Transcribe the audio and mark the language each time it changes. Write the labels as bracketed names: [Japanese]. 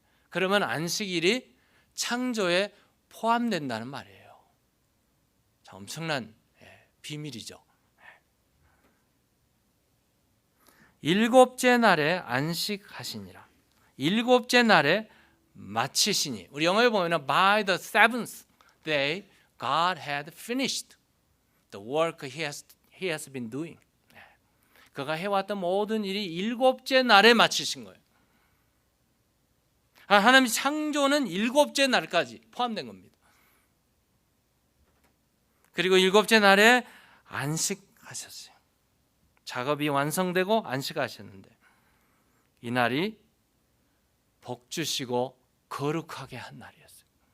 [Korean] 그러면 안식일이 창조에 포함된다는 말이에요. 자, 엄청난 비밀이죠. 일곱째 날에 안식하시니라. 일곱째 날에 마치시니. 우리 영어에 보면 [English] by the seventh day God had finished the work he has been doing. [Korean] 그가 해왔던 모든 일이 일곱째 날에 마치신 거예요. 하나님 창조는 일곱째 날까지 포함된 겁니다. 그리고 일곱째 날에 안식하셨어요. 작업이 완성되고 안식하셨는데 이 날이 복 주시고 거룩하게 한 날이었어요.